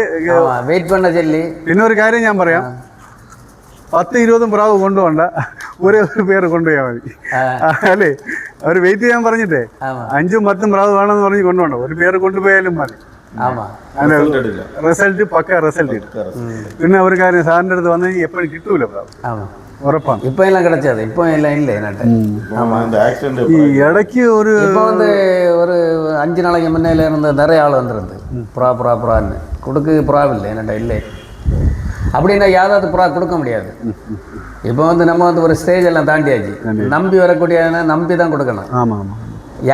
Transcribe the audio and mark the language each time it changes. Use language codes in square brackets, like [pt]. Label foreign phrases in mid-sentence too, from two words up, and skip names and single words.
[ml] പിന്നെ ഒരു കാര്യം ഞാൻ പറയാം, 10-20 പ്രാവ് കൊണ്ടുപോകണ്ട, ഒരു പേര് കൊണ്ടുപോയാൽ മതി അല്ലേ. അവർ വെയിറ്റ് ചെയ്യാൻ പറഞ്ഞിട്ടേ 5-10 പ്രാവ് വേണമെന്ന് പറഞ്ഞ് കൊണ്ടുപോകണ്ട, ഒരു പേര് കൊണ്ടുപോയാലും മതി. റിസൾട്ട് പക്ക റിസൾട്ട് കിട്ടും. പിന്നെ ഒരു കാര്യം സാറിൻ്റെ അടുത്ത് വന്ന് എപ്പോഴും കിട്ടൂല പ്രാവ്, ഉറപ്പാണ്. [ta] இப்போ எல்லாம் கிடைச்சது, இப்போ எல்லாம் இல்லை என்கிட்ட. [ml] ഈ ഇടയ്ക്ക് ஒரு [ta] 5 நாளைக்கு முன்னையில இருந்து நிறைய ஆள் வந்துருந்து புறான்னு கொடுக்கு புறாவில்லை என்கிட்ட இல்லை அப்படின்னா யாராவது புறா கொடுக்க முடியாது. இப்போ வந்து நம்ம வந்து ஒரு ஸ்டேஜ் எல்லாம் தாண்டியாச்சு, நம்பி வரக்கூடிய நம்பி தான் கொடுக்கணும், ஏமாற்றி கொடுக்கக்கூடாது.